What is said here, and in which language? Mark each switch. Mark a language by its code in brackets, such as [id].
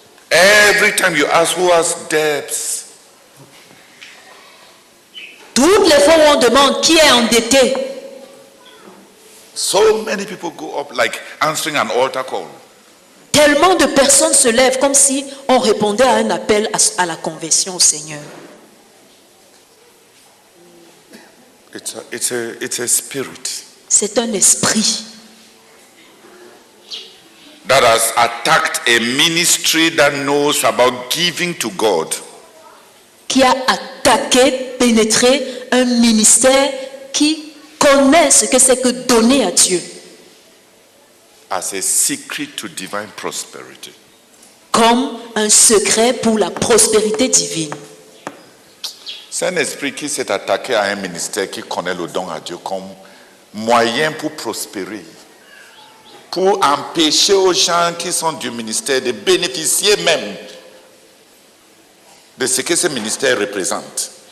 [en] every time you ask who has debts, [fr] Toutes les fois où on demande qui est endetté, [en] so many people go up like answering an altar call. [fr] tellement de personnes se lèvent comme si on répondait à un appel à la conversion au Seigneur. [en] It's a spirit [fr] C'est un esprit [en] that has attacked a ministry that knows about giving to God. [fr] qui a attaqué, pénétré un ministère qui connaît ce que c'est que donner à Dieu [en] As a secret to divine prosperity. [fr] comme un secret pour la prospérité divine. C'est un esprit qui s'est attaqué à un ministère qui connaît le don à Dieu comme moyen pour prospérer, pour empêcher aux gens qui sont du ministère de bénéficier même de ce que ce ministère représente.